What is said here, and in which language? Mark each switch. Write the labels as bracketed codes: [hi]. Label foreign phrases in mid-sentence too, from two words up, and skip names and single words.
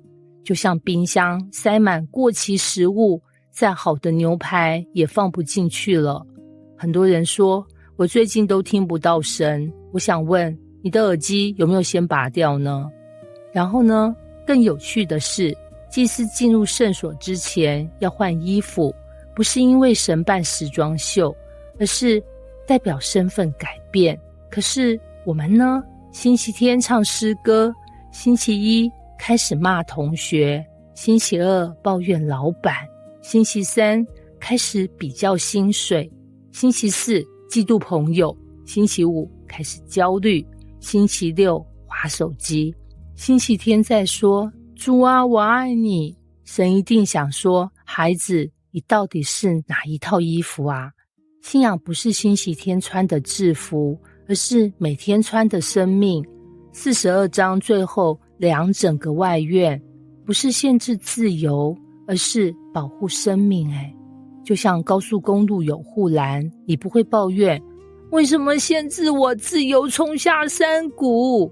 [zh] 就像冰箱塞滿過期食物，再好的牛排也放不進去了。很多人說，我最近都聽不到神。我想問，你的耳機有沒有先拔掉呢？然後呢，更有趣的是，祭司進入聖所之前要換衣服，不是因為神辦時裝秀，而是代表身份改變。可是我們呢？星期天唱詩歌，星期1開始罵同學，星期2抱怨老闆，星期3開始比較薪水，星期4嫉妒朋友，星期5開始焦慮，星期6滑手機，星期天再說主啊我愛你。神一定想說，孩子，你到底是哪一套衣服啊？信仰不是星期天穿的制服，而是每天穿的生命。42章最後量整個外院，不是限制自由，而是保護生命就像高速公路有護欄，你不會抱怨為什麼限制我自由衝下山谷？